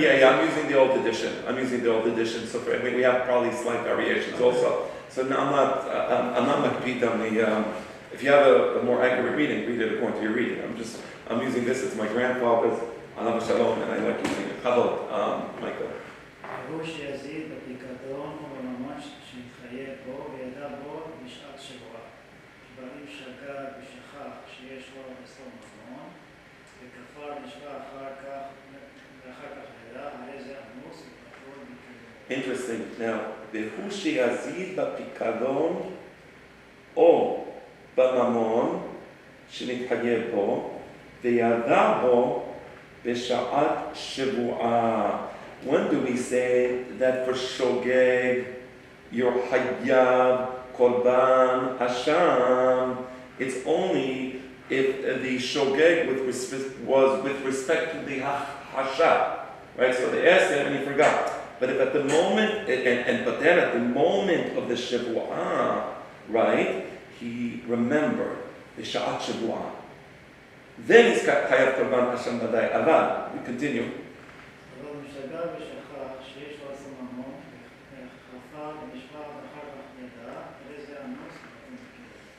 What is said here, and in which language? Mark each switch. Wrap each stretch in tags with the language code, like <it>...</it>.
<en>Yeah, I'm using the old edition. So we have probably slight variations also. So no, I'm not makpid on the. If you have a more accurate reading, read it according to your reading. I'm using this. It's my grandfather's. Alav Shalom, and I like using it.</en> <he>Chavod, Michael. הוא שיזיד בפיקדון ובממש שמתחייב בו וידע בו בשעת שבועה. שבעים שגה ושכח שיש לו אסור ממון, וכפר נשבע אחר כך ידע, הרי זה אנוס ופטור מכלום.</he> <en>Interesting. Now,</en> <he>והוא שיזיד בפיקדון או בממון שמתחייב בו וידע בו בשעת שבועה.</he> <en>When do we say that for shogeg, your hayyab, korban, asham, it's only if the shogeg was with respect to the hasha, right? So they asked him and he forgot. But if at the moment, but then at the moment of the shebu'ah, right, he remembered the sha'at shebu'ah. Then he's got chayav korban asham badai. Aval, we continue.</en> <he>שגה ושכח שיש לו אסור ממון, וכפר ונשבע ואחר כך ידע, הרי זה אנוס ופטור מכלום.</he>